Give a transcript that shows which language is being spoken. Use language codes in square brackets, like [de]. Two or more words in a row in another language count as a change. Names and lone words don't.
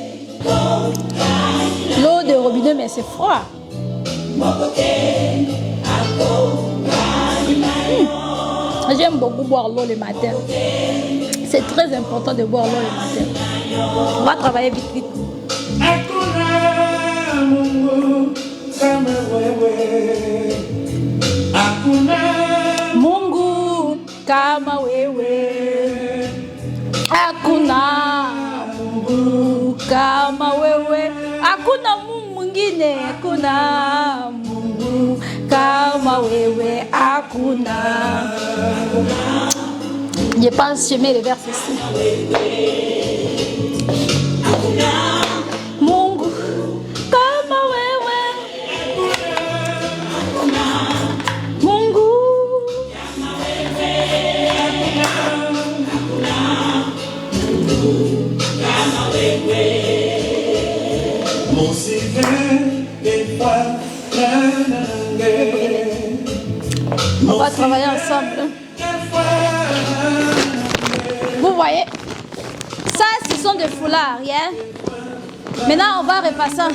[fr] L'eau de robinet, mais c'est froid. J'aime beaucoup boire l'eau le matin. C'est très important de boire l'eau le matin. On va travailler vite, vite. [sw] Mungu kama wewe, hakuna Mungu kama wewe, hakuna Mungu mwingine, hakuna Mungu kama wewe, hakuna. [fr] Je pense que je mets le verset ici. [sw] Mungu kama wewe, Mungu kama wewe. [fr] On va travailler ensemble. Vous voyez, ça, ce sont des foulards. Yeah? Maintenant, on va repasser.